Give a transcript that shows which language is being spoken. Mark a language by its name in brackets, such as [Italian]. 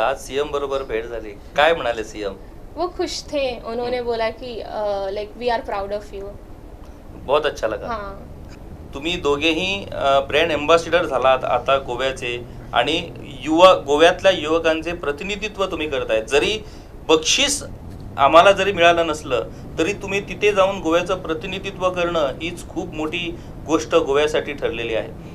[Marathi] आज सीएम बरोबर भेट झाली, काय म्हणाले सीएम? [Hindi] वो खुश थे, उन्होंने बोला कि [English] Like we are proud of you. [Hindi] बहुत अच्छा लगा. हाँ, [Marathi] तुम्ही दोघेही ब्रँड एम्बॅसिडर झालात आता गोव्याचे आणि गोव्यातल्या युवकांचे प्रतिनिधित्व तुम्ही करताय. जरी बक्षीस आम्हाला जरी मिळालं नसलं तरी तुम्ही तिथे जाऊन गोव्याचं प्रतिनिधित्व करणं हीच खूप मोठी गोष्ट गोव्यासाठी ठरलेली आहे.